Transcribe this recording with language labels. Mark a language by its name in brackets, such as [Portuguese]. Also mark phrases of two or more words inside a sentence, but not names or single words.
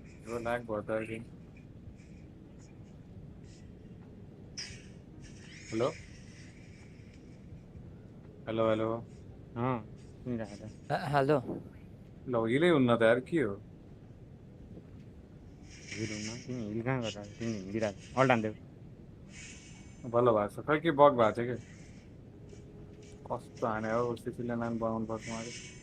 [English] Bro, lag [Hindi] बहुत है कि [English] hello hello hello [Hindi] हाँ सुन रहा था हेलो [Nepali] लगिलै हुन्न त यार के हो हिल हुन्न तिमी हिल कहाँ गरेर तिमी हिँडिरहेको अल्ट हान्देऊ बल्ल भएको छ खै के बग भएको छ के कस्तो हाने हो [English] Sicilian line [Nepali] बनाउनु पर्छ मैले